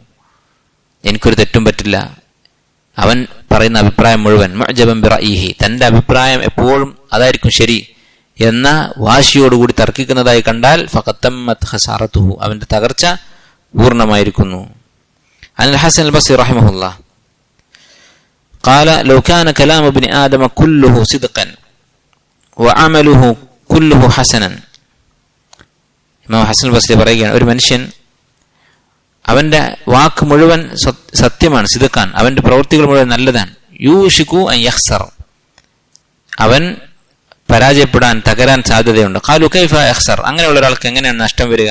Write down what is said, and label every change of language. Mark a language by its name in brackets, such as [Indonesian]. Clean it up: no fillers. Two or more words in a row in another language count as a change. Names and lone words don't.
[Malayalam] എനിക്കൊരു തെറ്റും പറ്റില്ല, അവൻ പറയുന്ന അഭിപ്രായം മുഴുവൻ [Arabic] معجبا برأيه, [Malayalam] തന്റെ അഭിപ്രായം എപ്പോഴും അതായിരിക്കും ശരി എന്ന വാശിയോടുകൂടി തർക്കിക്കുന്നതായി കണ്ടാൽ [Arabic] فقد تمت خسارته, [Malayalam] അവന്റെ തകർച്ച പൂർണ്ണമായിരിക്കുന്നു. [Arabic] عن الحسن البصري رحمه الله قال لو كان كلام ابن آدم كله صدقا وعمله كله حسنا. [Malayalam] ഇമാം ഹസൻ അൽ ബസ്രി പറയുകയാണ്, ഒരു മനുഷ്യൻ അവന്റെ വാക്ക് മുഴുവൻ സത്യമാണ്, സിദ്ഖാൻ, അവന്റെ പ്രവൃത്തികൾ മുഴുവൻ നല്ലതാണ്. [Arabic] يوشك أن يخسر, [Malayalam] അവൻ പരാജയപ്പെടാൻ, തകരാൻ സാധ്യതയുണ്ട്. [Arabic] قالوا كيف يخسر, [Malayalam] അങ്ങനെയുള്ള ഒരാൾക്ക് എങ്ങനെയാണ് നഷ്ടം വരിക?